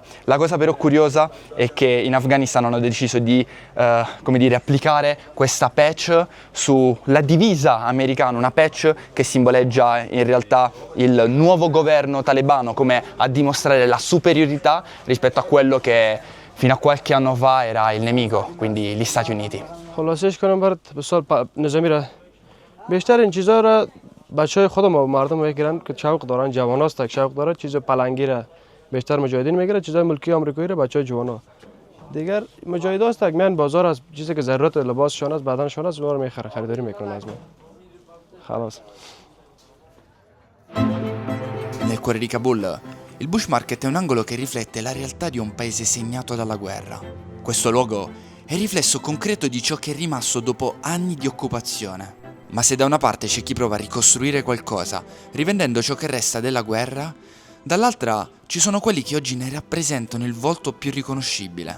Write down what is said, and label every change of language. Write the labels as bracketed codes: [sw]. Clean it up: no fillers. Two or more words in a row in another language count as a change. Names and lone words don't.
[it] La cosa però curiosa è che in Afghanistan hanno deciso di applicare questa patch sulla divisa americana, una patch che simboleggia in realtà il nuovo governo talebano, come a dimostrare la superiorità rispetto a quello che fino a qualche anno fa era il nemico, quindi gli Stati Uniti. [fa] خلاصش کنم برات به سال نظامی را بیشتر این چیزا را بچهای خودم و مردم میگیرن که شوق دارن، جواناست که شوق داره، چیز پلنگی را بیشتر مجاهدین میگیرن، چیزای ملکی آمریکایی را بچهای جوانا. دیگر مجاهداست که میان بازار از چیزی که ضرورت لباسشون است، بدنشون است، اونها رو میخرن، خریداری میکنن از ما. خلاص. [it] Nel cuore di Kabul, il Bush Market è un angolo che riflette la realtà di un paese segnato dalla guerra. Questo luogo è il riflesso concreto di ciò che è rimasto dopo anni di occupazione. Ma se da una parte c'è chi prova a ricostruire qualcosa, rivendendo ciò che resta della guerra, dall'altra ci sono quelli che oggi ne rappresentano il volto più riconoscibile.